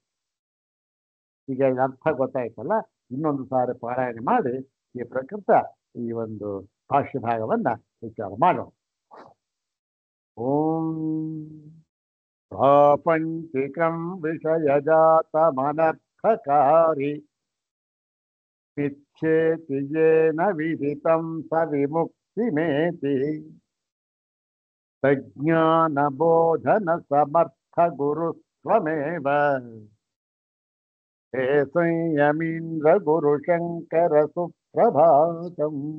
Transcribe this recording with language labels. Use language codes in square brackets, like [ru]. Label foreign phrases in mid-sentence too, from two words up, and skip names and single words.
[kn] ಈಗ ಅರ್ಥ ಗೊತ್ತಾಯ್ತಲ್ಲ, ಇನ್ನೊಂದು ಸಾರಿ ಪಾರಾಯಣ ಮಾಡಿ ಈ ಪ್ರಕೃತ ಈ ಒಂದು ಭಾಷ್ಯ ಭಾಗವನ್ನ ವಿಚಾರ ಮಾಡೋಣ. [sa] ಓಂ ಪ್ರಾಪಂಚಿಕಂ ವಿಷಯಜಾತಮನರ್ಥಕಾರಿ ಮಿಚ್ಛೇತಿ ಯೇನ ವಿದಿತಂ ಸ ವಿಮುಕ್ತಿಮೇತಿ ಸಜ್ಞಾನ ಬೋಧನ ಸಮರ್ಥ ಗುರುತ್ವಮೇವ. ಹೇ ಸಂಯಮೀಂದ್ರ ಗುರು ಶಂಕರ ಸುಪ್ರಭಾತಂ.